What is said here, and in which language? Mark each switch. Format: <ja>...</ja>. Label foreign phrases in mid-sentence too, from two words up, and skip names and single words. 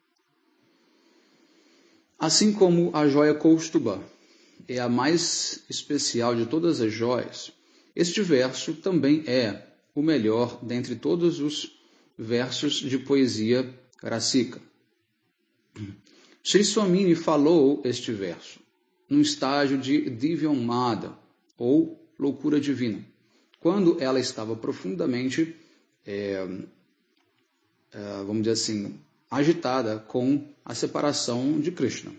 <pt>Assim como a joia Kaustuba é a mais especial de todas as joias, este verso também é o melhor dentre todos os versos de poesia rasika. Sri Swamini falou este verso num estágio de Divyamada, ou loucura divina, quando ela estava profundamente, vamos dizer assim, agitada com a separação de Krishna.</pt>